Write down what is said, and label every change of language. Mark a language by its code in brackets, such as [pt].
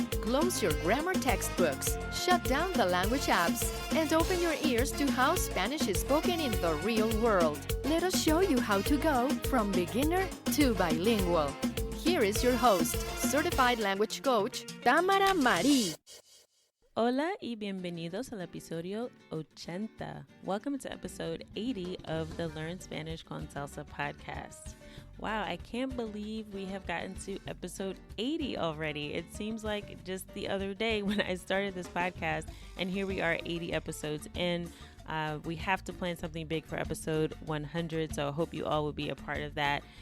[en] Close your grammar textbooks, shut down the language apps, and open your ears to how Spanish is spoken in the real world. Let us show you how to go from beginner to bilingual. Here is your host, certified language coach, Tamara Marie. [es] Hola y bienvenidos al episodio 80. [en] Welcome to episode 80 of the Learn Spanish con Salsa podcast. Wow, I can't believe we have gotten to episode 80 already. It seems like just the other day when I started this podcast, and here we are 80 episodes in. We have to plan something big for episode 100, so I hope you all will be a part of that.